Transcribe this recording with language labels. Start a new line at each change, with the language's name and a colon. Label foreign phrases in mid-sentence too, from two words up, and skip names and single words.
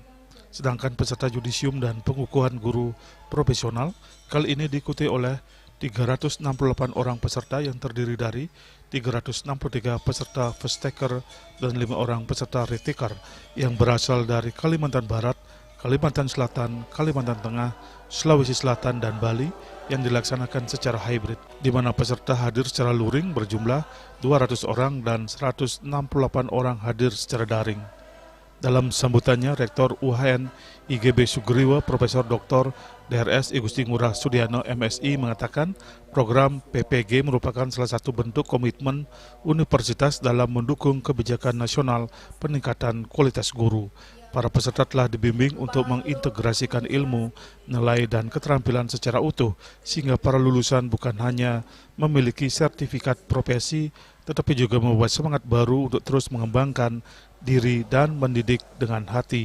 Indonesian: Sedangkan peserta yudisium dan pengukuhan guru profesional kali ini diikuti oleh 368 orang peserta yang terdiri dari 363 peserta
English: first taker
Indonesian: dan 5 orang peserta retaker yang berasal dari Kalimantan Barat, Kalimantan Selatan, Kalimantan Tengah, Sulawesi Selatan, dan Bali yang dilaksanakan secara hybrid, di mana peserta hadir secara luring berjumlah 200 orang dan 168 orang hadir secara daring. Dalam sambutannya, Rektor UHN IGB Sugriwa, Profesor Dr. DRS I Gusti Ngurah Sudiano MSI mengatakan program PPG merupakan salah satu bentuk komitmen universitas dalam mendukung kebijakan nasional peningkatan kualitas guru. Para peserta telah dibimbing untuk mengintegrasikan ilmu, nilai, dan keterampilan secara utuh, sehingga para lulusan bukan hanya memiliki sertifikat profesi, tetapi juga membuat semangat baru untuk terus mengembangkan diri dan mendidik dengan hati.